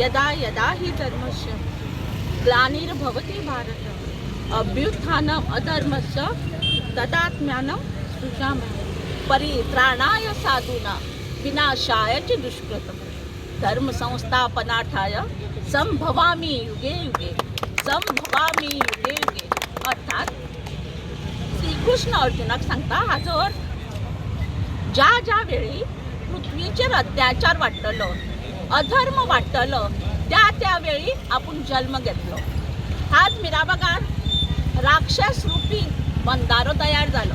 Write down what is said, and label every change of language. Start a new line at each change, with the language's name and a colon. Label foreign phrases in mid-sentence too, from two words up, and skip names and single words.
Sanskrit: यदा यदा हि धर्मस्य ग्लानिर्भवति भारत अभ्युत्थानम् अधर्मस्य तदात्म्यानं सृजामि परित्राणाय साधूनां विनाशाय च दुष्कृतम् धर्म संस्थापनार्थाय संभवामि युगे युगे संभवामि युगे युगे।
Konkani: अर्थात श्रीकृष्ण अर्जुनाक सांगता हाजो अर्थ ज्या ज्या वेळी पृथ्वीचेर अत्याचार वाडटलो अधर्म वाडटलो त्या त्या वेळी आपण जन्म घेतलो। आज मिराबागार राक्षस रूपी बंधारो तयार जालो।